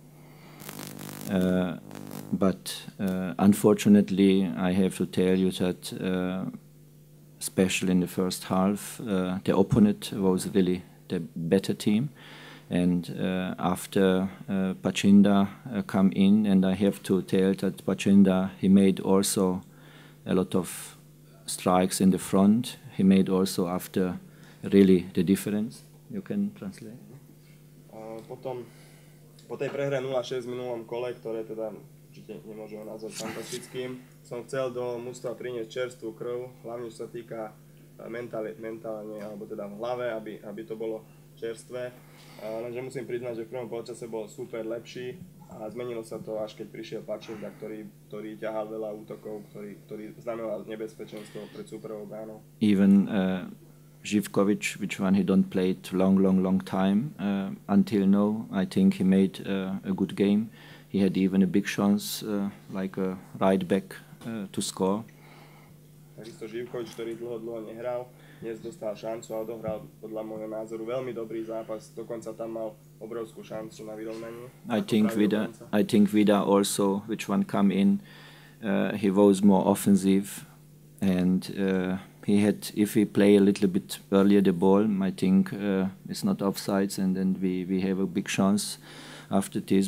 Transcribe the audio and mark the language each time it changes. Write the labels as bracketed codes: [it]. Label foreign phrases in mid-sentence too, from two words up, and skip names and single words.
[en] But unfortunately, I have to tell you that especially in the first half, the opponent was really the better team. And after Pachinda come in, and I have to tell that Pachinda, he made also a lot of strikes in the front. He made also after really the difference. You can translate. [sk] Potom po tej prehre 0-6 v minulom kole, ktoré teda určite nemôžeme nazvať fantastickým, som chcel do mužstva priniesť čerstvú krv, hlavne čo sa týka mentálne, alebo teda v hlave, aby to bolo čerstvé. Lenže musím priznať, že v prvom polčase bol super lepší a zmenilo sa to, až keď prišiel Pachinda, ktorý ťahal veľa útokov, ktorý znamenal nebezpečenstvo pred superovou bránou. [en] Even Živković, which one he don't played long time until now. I think he made a good game. He had even a big chance, like a right back, to score. [sk] Takisto Živković, ktorý dlho nehral, dnes dostal šancu a odohral podľa môjho názoru veľmi dobrý zápas. Dokonca tam mal obrovskú šancu na vyrovnanie. [en] I think Vida also, which one come in, he was more offensive and he had, if he play a little bit earlier the ball, I think it's not offsides, and then we have a big chance after this.